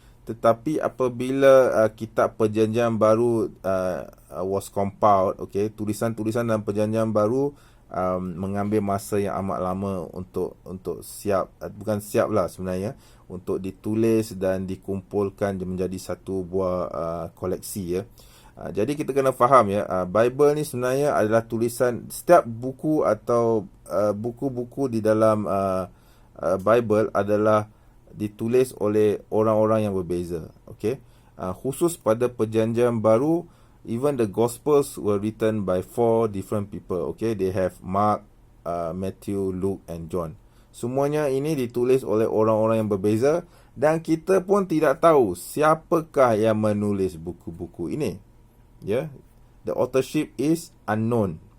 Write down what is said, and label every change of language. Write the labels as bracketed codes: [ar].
[ms] Tetapi apabila kitab Perjanjian Baru [en] was compiled, [ms] okay, tulisan-tulisan dalam Perjanjian Baru mengambil masa yang amat lama untuk siap, bukan siap lah sebenarnya, untuk ditulis dan dikumpulkan menjadi satu buah koleksi, ya. Jadi kita kena faham ya, Bible ni sebenarnya adalah tulisan, setiap buku atau buku-buku di dalam Bible adalah ditulis oleh orang-orang yang berbeza. [en] Okay? [ms] Khusus pada perjanjian baru, [en] even the Gospels were written by 4 different people. Okay? They have Mark, Matthew, Luke and John. [ms] Semuanya ini ditulis oleh orang-orang yang berbeza dan kita pun tidak tahu siapakah yang menulis buku-buku ini. [en] Ya, the authorship is unknown.